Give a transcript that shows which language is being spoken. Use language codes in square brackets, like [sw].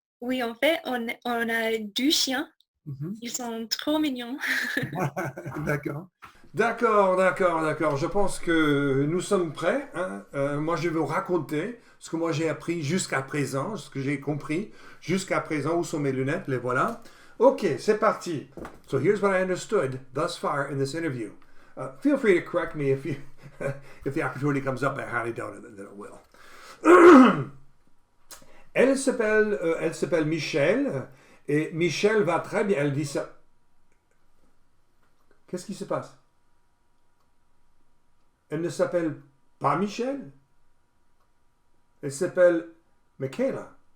[fr] Oui, en fait, on a 2 chiens. Mhm. Ils sont trop mignons. D'accord. D'accord. Je pense que nous sommes prêts. Moi, je vais vous raconter ce que moi j'ai appris jusqu'à présent, ce que j'ai compris jusqu'à présent. Où sont mes lunettes? Les voilà. Ok, c'est parti. [en] So here's what I understood thus far in this interview. Feel free to correct me if if the opportunity comes up. I highly doubt it that it will. [fr] Elle s'appelle Michelle et Michelle va très bien. Elle dit ça. Qu'est-ce qui se passe? Elle ne s'appelle pas Michelle. Elle s'appelle Michaela.